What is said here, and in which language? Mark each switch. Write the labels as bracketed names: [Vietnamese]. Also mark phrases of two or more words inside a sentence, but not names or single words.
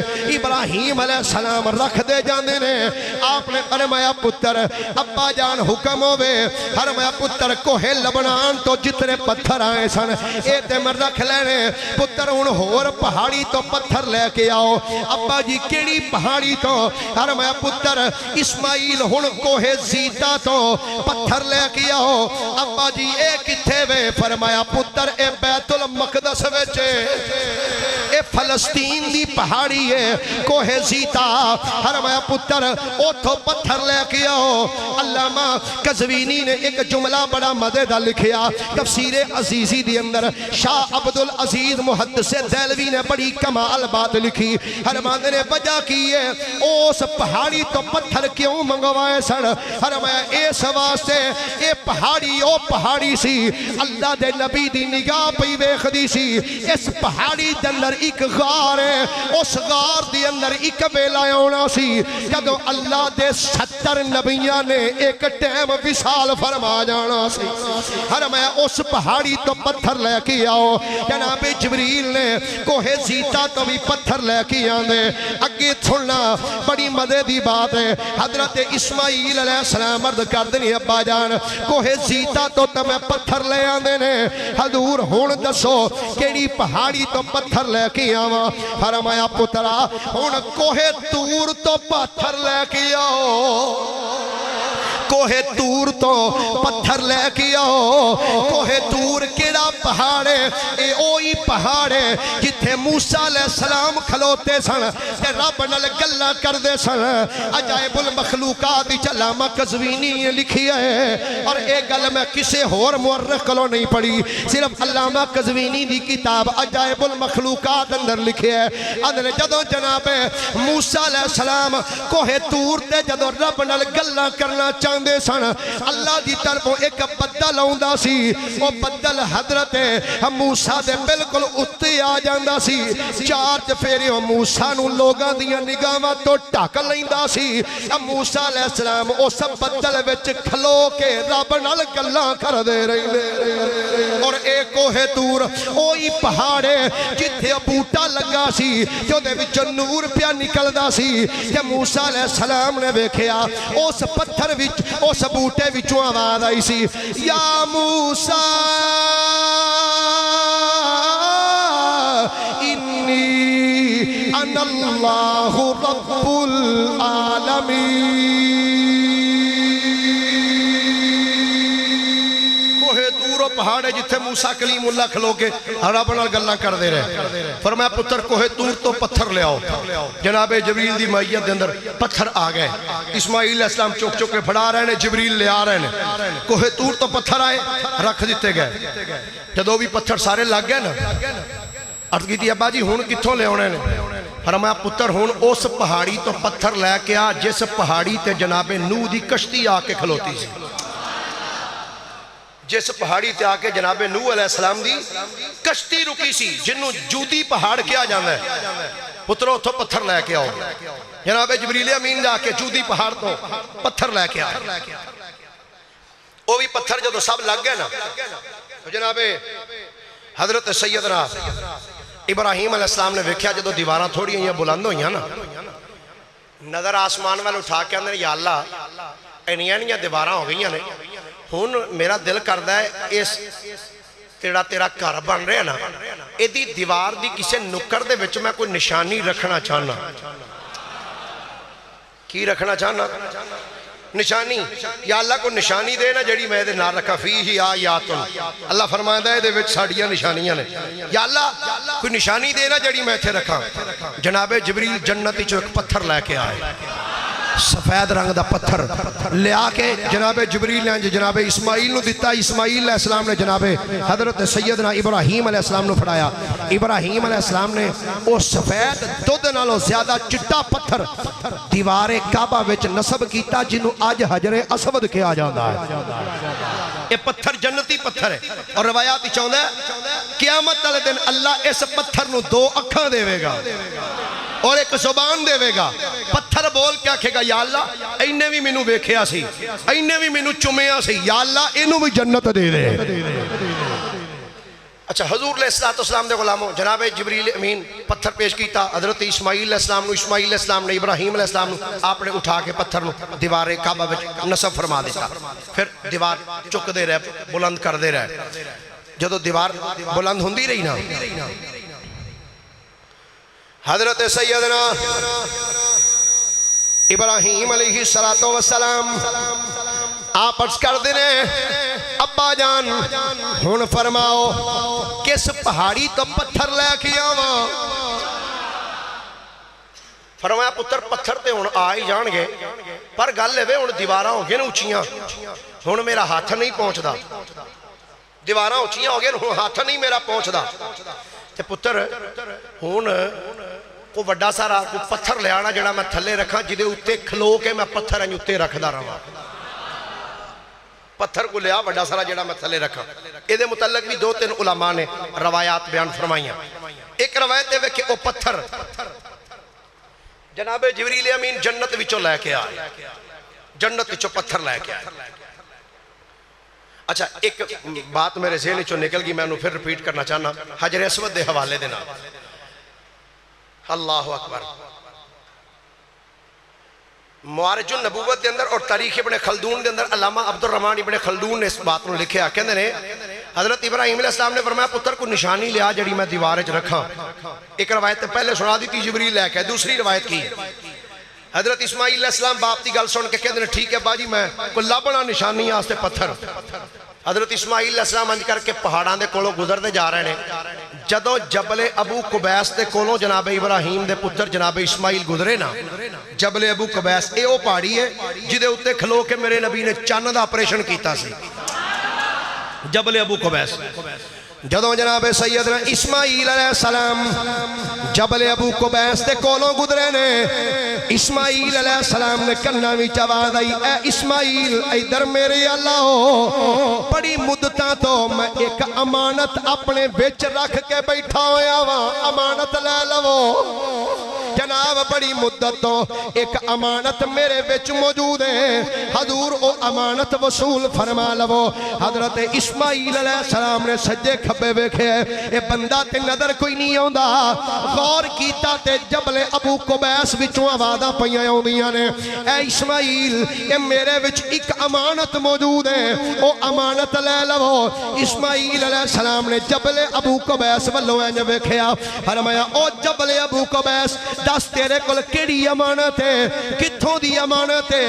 [Punjabi] ابراہیم علیہ السلام رکھ دے جاندے نے. آپ نے فرمایا پتر ابا جان حکم ہوئے, فرمایا پتر کوہ لبنان تو جتنے پتھر آئے سن اے تے میں رکھ لینے. پتر ان ہور پہاڑی تو پتھر لے کے آؤ. ابا جی کیڑی پہاڑی تو؟ فرمایا پتر اسماعیل ہن کوہ زیتا تو پتھر لے کے آؤ. ابا جی اے کتھے وے؟ فرمایا پتر اے بیت المقدس وچ, اے فلسطین دی پہاڑی ہے کوہ زیتا. فرمایا پتر اوتھوں پتھر لے کے آؤ. علامہ قزوینی نے ایک جملہ بڑا مزیدار لکھیا تفسیر عزیزی دی اندر. [Urdu] شاہ عبدالعزیز محدث دہلوی نے بڑی کمال بات لکھی. [Punjabi] فرماندے نے وجہ کی ہے اس پہاڑی تو پتھر کیوں منگوائے سن؟ فرمایا اس واسطے اے پہاڑی او پہاڑی سی اللہ دے نبی دی نگاہ پہ ویکھدی سی. اس پہاڑی دے اندر ایک غار ہے, اس غار دی اندر ایک ویلا آنا سی جدو اللہ دے 70 نبیاں نے ایک ٹائم وصال فرما جانا سی. فرمایا اس پہاڑی تو پتھر لے کے آؤ. جناب جبریل نے کوہ زیتا تو بھی پتھر لے کے آندے. اگے سننا بڑی مزے دی بات ہے. حضرت اسماعیل علیہ السلام عرض کر دنی ابا جان کوہ زیتا تو میں پتھر لے آندے نے. حضور ہون دسو کیڑی پہاڑی تو پتھر لے کے آواں؟ فرمایا پترا ہون کوہ تور تو پتھر لے کے آؤ. کوہ تور تو پتھر لے کے آؤ. کوہ تور کیڑا پہاڑ ہے؟ اے اوہی پہاڑ ہے جتھے موسیٰ علیہ السلام کھلوتے سن تے رب نال گلاں کردے سن. عجائب المخلوقات علامہ قزوینی نے لکھی ہے, اور ایک گل میں کسے اور مورخ کولوں نہیں پڑھی, صرف علامہ قزوینی دی کتاب عجائب المخلوقات اندر لکھے ہے. اندر جدوں جناب موسیٰ علیہ السلام کوہ تور تے جدوں رب نال گلاں کرنا چاہتے فرماندے سن اللہ دی طرفوں ایک بدل آوندا سی او بدل حضرت موسیٰ دے بالکل اُتے آ جاندا سی چار چفیرے موسیٰ نو لوگاں دیاں نگاہاں تو ڈھک لیندا سی موسیٰ علیہ السلام اس بدل وچ کھلو کے رب نال گلاں کردے رہندے اور اے کوہ طور اوہی پہاڑے جتھے بوٹا لگا سی جو دے وچ نور پیا نکلدا سی کہ موسیٰ علیہ السلام نے ویکھیا اس پتھر وچ اس بوٹے وچوں آواز آئی سی یا موسیٰ [Arabic] انی انا اللہ رب العالمین [Punjabi] پہاڑے جتھے موسیٰ کلیم اللہ کھلو کے رب نال گلاں کردے رہے فرمایا پتر کوہ طور تو پتھر لے آؤ جناب جبریل دی معیت دے اندر پتھر آ گئے اسماعیل علیہ السلام چوک چوک کے پھڑا رہے ہیں جبریل لے آ رہے ہیں کوہ طور تو پتھر آئے رکھ دیتے گئے جدو بھی پتھر سارے لگ گئے نا عرض کی تھی ابا جی ہون کتھوں لے ہونے نے فرمایا پتر ہون اس پہاڑی تو پتھر لے کے آ جس پہاڑی تے جناب نوح دی کشتی آ کے کھلوتی سی جس پہاڑی تے آکے جناب نوح علیہ السلام دی کشتی رکی سی جنہوں جودی پہاڑ کیا جانا ہے پتروں تو پتھر لے کے آؤ جناب جبریل امین جا کے جودی پہاڑ تو پتھر لے کے آئے وہ بھی پتھر جدو سب لگ گئے نا تو جناب حضرت سیدنا ابراہیم علیہ السلام نے ویکھیا جدو دیواراں تھوڑی ہیں بلند ہوئی ہیں نا نظر آسمان والے اٹھا کے اندر یا اللہ اینیاں دیواراں ہو گئی ہیں ہون میرا دل کردہ ہے اس تیرا گھر بن رہے نا ایدی دیوار دی کسے نکر دے وچ میں کوئی نشانی رکھنا چاہنا کی رکھنا چاہنا نشانی یا اللہ کو نشانی دے نا جڑی میں دے نہ رکھا [Arabic] فیہی آیاتن [Punjabi] اللہ فرمائندہ ہے دے وچ ساڑیاں نشانیاں نے یا اللہ کوئی نشانی دے نا جڑی میں تھے رکھا جناب جبریل جنتی جو ایک پتھر لے کے آئے سفید رنگ دا پتھر لے آکے جناب جبریل نے جناب اسماعیل نو دیتا اسماعیل علیہ السلام نے جناب حضرت سیدنا ابراہیم علیہ السلام نو پھڑایا ابراہیم علیہ السلام نے او سفید دودھ نالوں زیادہ چٹا پتھر دیوار کعبہ وچ نصب کیتا جنہوں آج حجر اسود کیا جاندہ ہے یہ پتھر جنتی پتھر ہے اور روایات ہی چاہتا ہے قیامت والے دن اللہ اس پتھر نو دو اکھاں دے گا اور ایک زبان دے گا پتھر بول کیا کہے گا یا اللہ اینے بھی منو بیکھیا سی اینے بھی منو چمیا سی یا اللہ اینو بھی جنت دے دے اچھا حضور علیہ السلام دے غلاموں جناب جبریل امین پتھر پیش کیتا حضرت اسماعیل علیہ السلام نے ابراہیم علیہ السلام نے آپ نے اٹھا کے پتھر نو دیوار کعبہ وچ نصب فرما دیتا پھر دیوار چک دے رہے بلند کر دے رہے جدو دیوار بلند ہوندی رہی نا حضرت سیدنا ابراہیم علیہ السلام آپ عرض کر دینے ابا جان ہن فرماؤ کس پہاڑی تو پتھر لے کے آواں فرمایا پتر پتھر تے ہن آئی جان گے پر گل لے ہن دیواراں ہو گئے نا اچھیاں ہن میرا ہاتھ نہیں پہنچدا دیواراں اچھیاں ہو گئے ہاتھ نہیں میرا پہنچدا تے پتر ہن کو وڈا سارا کو پتھر لے آنا جڑا میں تھلے رکھا جدے اتے کھلو کے میں پتھر ہیں اتے رکھ دا رہا پتھر کو لیا وڈا سارا جڑا میں تھلے رکھا ایدے متعلق بھی دو تین علماء نے روایات بیان فرمائیاں ایک روایت ہے کہ او پتھر جناب جبریل امین جنت وچوں لے کے آئے جنت وچوں پتھر لے کے آئے اچھا ایک بات میرے ذہن چوں نکل گئی میں انہوں پھر ریپیٹ کرنا چاہنا حجر اسود دے حوالے دینا اللہ اکبر معارج النبوت دے اندر اور تاریخ ابن خلدون دے اندر علامہ عبد الرحمن ابن خلدون نے اس بات کو لکھیا کہندے نے حضرت ابراہیم علیہ السلام نے فرمایا پتر کو نشانی لیا جڑی میں دیوار وچ رکھاں ایک روایت پہلے سنا دی تھی جبریل لے کے دوسری روایت کی حضرت اسماعیل علیہ السلام باپ دی گل سن کے کہندے نے ٹھیک ہے باجی میں کوئی لبنا نشانی واسطے پتھر حضرت اسماعیل علیہ السلام انج کر کے پہاڑاں دے کولوں گزرتے جا رہے ہیں جدوں جبل ابو قبیس دے کولوں جناب ابراہیم دے پتر جناب اسماعیل گزرے نا جبل ابو قبیس اے او پہاڑی ہے جدے اتے کھلو کے میرے نبی نے چن دا آپریشن کیتا سی جبل ابو قبیس جدوں جناب سیدنا اسماعیل علیہ السلام جبل ابو قبیس دے کولوں گزرے نے اسماعیل علیہ السلام نے کنا وچ آواز آئی اے اسماعیل ادھر میرے اللہ ہو بڑی مدتاں تو میں ایک امانت اپنے وچ رکھ کے بیٹھا ہویا وا امانت لے لو جناب بڑی مدت تو ایک امانت میرے وچ موجود ہے حضور او امانت وصول فرما لو حضرت اسماعیل علیہ السلام نے سجے کھبے ویکھے اے بندہ تے نظر کوئی نہیں آندا غور کیتا تے جبل ابو قبیس وچوں آوازاں پیاں آوندیاں نے اے اسماعیل اے میرے وچ ایک امانت موجود ہے او امانت لے لو اسماعیل علیہ السلام نے جبل ابو قبیس ولوں انج ویکھیا فرمایا او جبل ابو قبیس دس تیرے کول کیڑی امانت ہے کتھوں دی امانت ہے